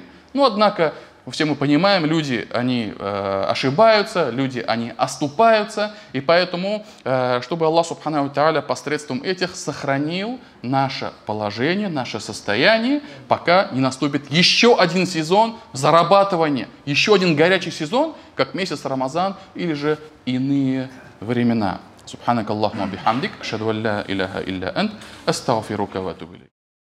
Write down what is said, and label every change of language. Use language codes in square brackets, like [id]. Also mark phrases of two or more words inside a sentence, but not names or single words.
[ru] Но, однако, все мы понимаем, люди, они ошибаются, люди, они оступаются, и поэтому, чтобы Аллах [ar] سبحانه وتعالى [ru] посредством этих сохранил наше положение, наше состояние, пока не наступит еще один сезон зарабатывания, еще один горячий сезон, как месяц Рамазан или же иные времена. [ar] سبحانك اللهم وبحمدك، أشهد أن لا إله إلا أنت، أستغفرك وأتوب إليك.